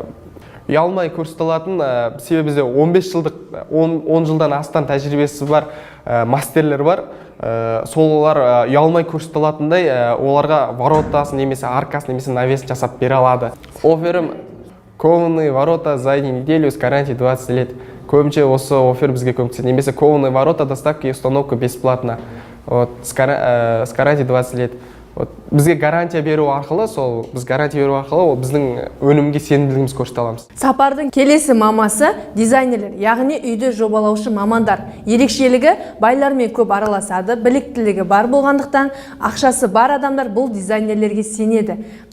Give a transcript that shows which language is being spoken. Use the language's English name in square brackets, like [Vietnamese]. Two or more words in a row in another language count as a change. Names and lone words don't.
[Kazakh] Ұялмай көрсете алатын, себебі бізде 15 жылдық, 10 жылдан астам тәжірибесі бар мастерлер бар. Солар ұялмай көрсете алатындай, оларға воротасын немесе аркасын немесе навесін жасап бере алады. [Russian] Оферім кованые ворота за неделю с гарантией 20 лет. [Kazakh] Көбінше осы офер бізге көмектеседі. [Russian] Немесе кованые ворота доставка и установка бесплатно. С гарантией 20 лет. [Kazakh] Бізге гарантия беру арқылы, біз гарантия беру арқылы біздің өнімге сенімділігіміз көрсете аламыз. Сапардың келесі мамасы дизайнерлер, яғни үйді жобалаушы мамандар. Ерекшелігі байлармен көп араласады, біліктілігі бар болғандықтан ақшасы бар адамдар бұл дизайнерлерге сенеді.